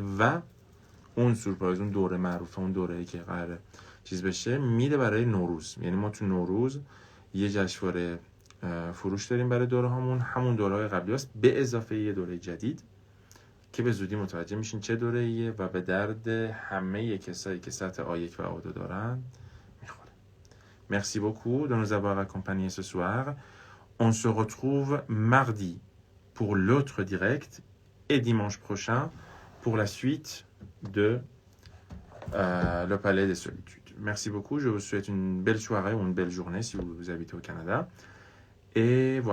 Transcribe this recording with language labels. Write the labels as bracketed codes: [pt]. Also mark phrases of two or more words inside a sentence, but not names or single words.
[fa] و اون سورپرایز، اون دوره معروفه، اون دوره‌ای که قراره چیز بشه، میره برای نوروز. یعنی ما تو نوروز یه جشنواره فروش داریم برای دوره هامون، همون دوره‌های قبلی هست به اضافه یه دوره جدید که به زودی متوجه میشین چه دوره‌ایه و به درد همه کسایی که سطح A1 و A2 دارن میخوره. [fr] Merci beaucoup de nous avoir accompagnés ce soir. On se retrouve mardi pour l'autre direct et dimanche prochain pour la suite de le Palais des Solitudes. Merci beaucoup. Je vous souhaite une belle soirée ou une belle journée si vous habitez au Canada.